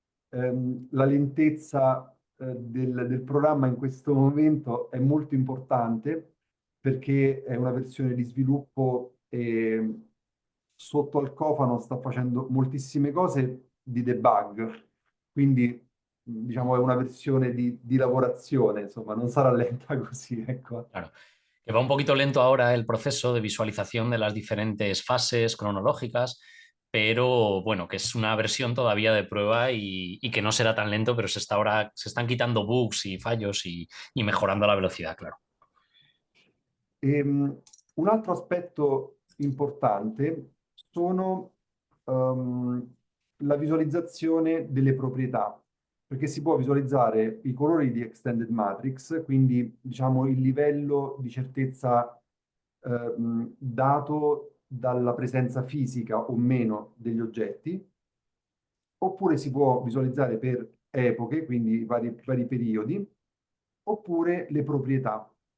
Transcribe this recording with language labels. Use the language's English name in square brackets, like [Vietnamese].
[Italian] La lentezza del programma in questo momento è molto importante perché è una versione di sviluppo e sotto al cofano sta facendo moltissime cose di debug, quindi diciamo è una versione di lavorazione, insomma, non sarà lenta così, ecco. [Spanish] Claro. Que va un poquito lento ahora el proceso de visualización de las diferentes fases cronológicas, pero bueno, que es una versión todavía de prueba y que no será tan lento, pero se está ahora, se están quitando bugs y fallos y mejorando la velocidad, claro. [Italian] Un altro aspetto importante sono la visualizzazione delle proprietà, perché si può visualizzare i colori di Extended Matrix, quindi diciamo il livello di certezza dato dalla presenza fisica o meno degli oggetti, oppure si può visualizzare per epoche, quindi vari periodi, oppure le proprietà.